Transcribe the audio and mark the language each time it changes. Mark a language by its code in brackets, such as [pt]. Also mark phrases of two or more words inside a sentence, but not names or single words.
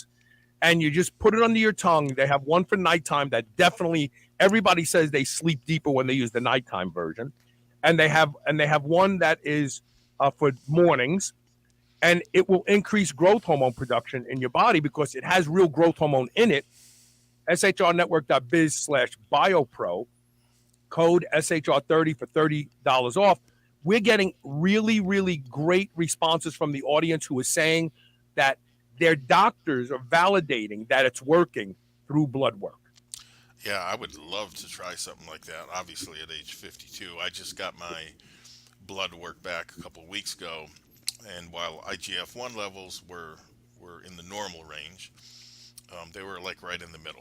[en] And you just put it under your tongue. They have one for nighttime that definitely everybody says they sleep deeper when they use the nighttime version. And they have one that is for mornings, and it will increase growth hormone production in your body because it has real growth hormone in it. shrnetwork.biz/biopro, code SHR30 for $30 off. We're getting really, really great responses from the audience who is saying that their doctors are validating that it's working through blood work. Yeah, I would love to try something like that. Obviously, at age 52, I just got my blood work back a couple of weeks ago, and while IGF-1 levels were in the normal range, they were like right in the middle.